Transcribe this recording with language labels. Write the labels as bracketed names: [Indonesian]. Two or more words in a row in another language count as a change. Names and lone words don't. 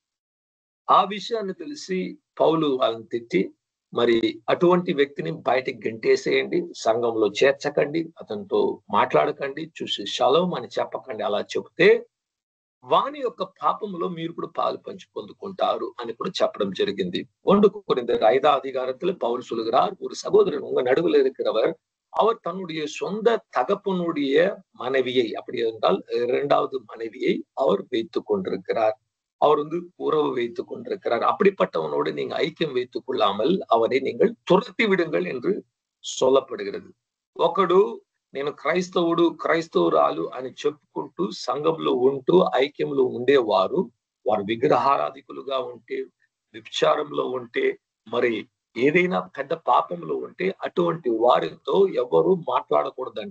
[Telugu] ఆ విషయాన్ని తెలిసి పౌలు వాళ్ళని తిట్టి, మరి అటువంటి వ్యక్తిని బయటికి గంటేసేయండి, సంఘంలో చేర్చకండి, అతనితో మాట్లాడకండి, చూసి షలోమ్ అని చెప్పకండి. అలా చెప్తే వాని యొక్క పాపంలో మీరు కూడా పాలు పంచి పొందుకుంటారు అని కూడా చెప్పడం జరిగింది. [Tamil] 1 கொரிந்தியர் 5వ அதிகாரத்தில் பவுல் சொல்கிறார், ஒரு சகோதரன் உங்க நடுவில் இருக்கிறவர் அவர் தன்னுடைய சொந்த தகப்பனுடைய மனைவியை, அப்படி என்றால் 2வது மனைவியை அவர் வைத்துக் கொண்டிருக்கிறார். அவர் உறவு வைத்துக் கொண்டிருக்கிறார். அப்படிப்பட்டவனோடு நீங்க ஐக்கியம் வைத்துக் கொள்ளாமல் அவரை நீங்கள் துரத்தி విడుங்கள் என்று சொல்லப்படுகிறது. [Telugu] ఒకడు నేను క్రైస్తవురాలు అని చెప్పుకుంటూ సంఘంలో ఉంటూ ఐక్యంలో ఉండేవారు వారు విగ్రహారాధికులుగా ఉంటే, విచారంలో ఉంటే, మరి ఏదైనా పెద్ద పాపంలో ఉంటే అటువంటి వారితో ఎవరు మాట్లాడకూడదంట.